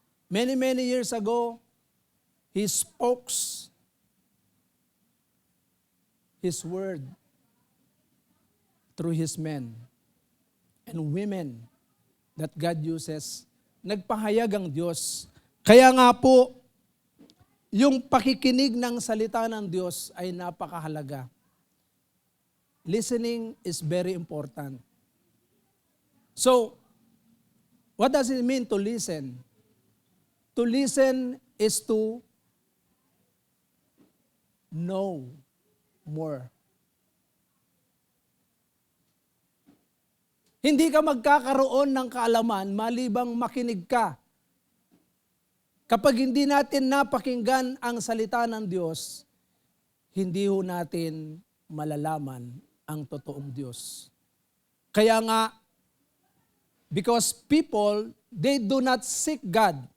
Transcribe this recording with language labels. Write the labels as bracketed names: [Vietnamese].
[English] Many, many years ago, He spoke His word through His men and women that God uses. [Filipino] Nagpahayag ang Diyos. Kaya nga po, yung pakikinig ng salita ng Diyos ay napakahalaga. [English] Listening is very important. So, what does it mean to listen? To listen is to know more. [Filipino] Hindi ka magkakaroon ng kaalaman malibang makinig ka. Kapag hindi natin napakinggan ang salita ng Diyos, hindi ho natin malalaman ang totoong Diyos. Kaya nga, [English] because people, they do not seek God.